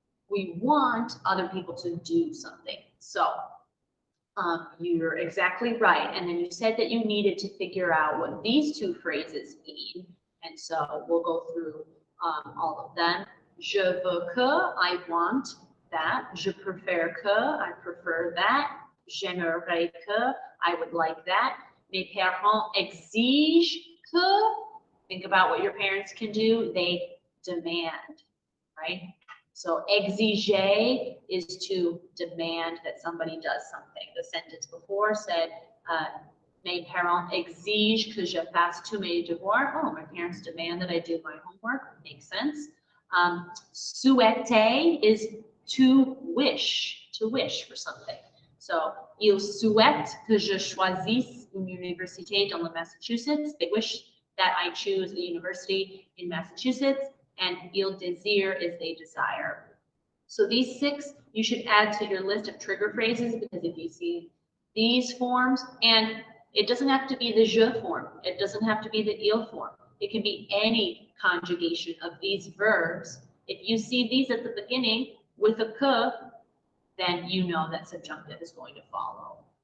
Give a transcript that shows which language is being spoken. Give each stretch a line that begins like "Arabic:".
English: We want other people to do something. So You're exactly right. And then you said that you needed to figure out what these two phrases mean. And so we'll go through all of them.
French: Je veux que,
English: I want that.
French: Je préfère que,
English: I prefer that.
French: J'aimerais que,
English: I would like that.
French: Mes parents exigent que,
English: think about what your parents can do. They demand, right? So exiger is to demand that somebody does something. The sentence before said,
French: mes parents exigent que je fasse tous mes devoirs.
English: Oh, my parents demand that I do my homework. Makes sense. Souhaiter is to wish for something.
French: So, ils souhaitent que je choisisse une université dans le Massachusetts.
English: They wish that I choose a university in Massachusetts. And
French: ils désirent
English: is they desire. So these 6 you should add to your list of trigger phrases, because if you see these forms, and it doesn't have to be the je form, it doesn't have to be the il form, it can be any conjugation of these verbs. If you see these at the beginning with a que, then you know that subjunctive is going to follow.